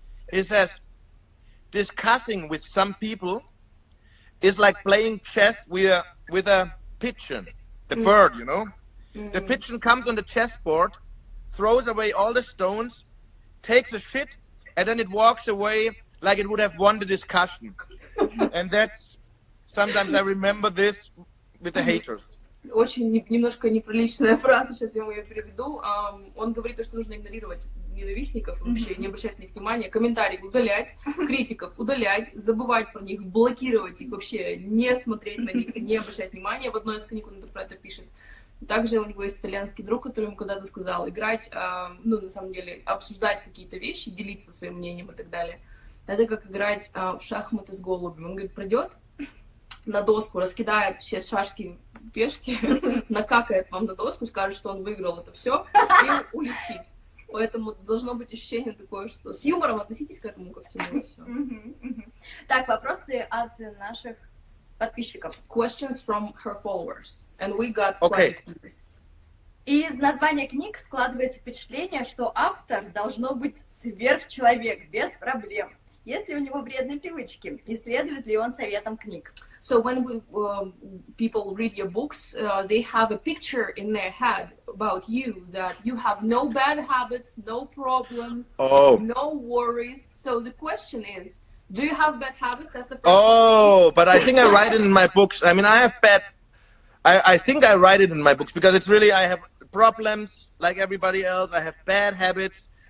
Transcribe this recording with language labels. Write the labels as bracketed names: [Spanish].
[English] He says, discussing with some people is like playing chess with a pigeon, the bird, you know. The pigeon comes on the chessboard, throws away all the stones, takes a shit, and then it walks away like it would have won the discussion. And that's, sometimes I remember this with the haters. [Russian] Очень немножко неприличная фраза, сейчас я ее переведу. Он говорит, что нужно игнорировать ненавистников, вообще не обращать на них внимания, комментарии удалять, критиков удалять, забывать про них, блокировать их, вообще не смотреть на них, не обращать внимания. В одной из книг он про это пишет. Также у него есть итальянский друг, который ему когда-то сказал, играть, на самом деле, обсуждать какие-то вещи, делиться своим мнением и так далее. Это как играть в шахматы с голубем. Он говорит, придет на доску, раскидает все шашки, пешки, накакает вам на доску, скажет, что он выиграл это все и улетит. Поэтому должно быть ощущение такое, что с юмором относитесь к этому, ко всему и все. Так, вопросы от наших подписчиков. [English] Questions from her followers. And we got Okay. [Russian] Из названия книг складывается впечатление, что автор должно быть сверхчеловек, без проблем. Есть ли у него вредные привычки? И следует ли он советам книг? [English] So when people read your books, they have a picture in their head about you, that you have no bad habits, no problems, no worries. So the question is, do you have bad habits? That's the first But I think I write it in my books. I mean, I think I write it in my books because it's really, I have problems like everybody else. I have bad habits.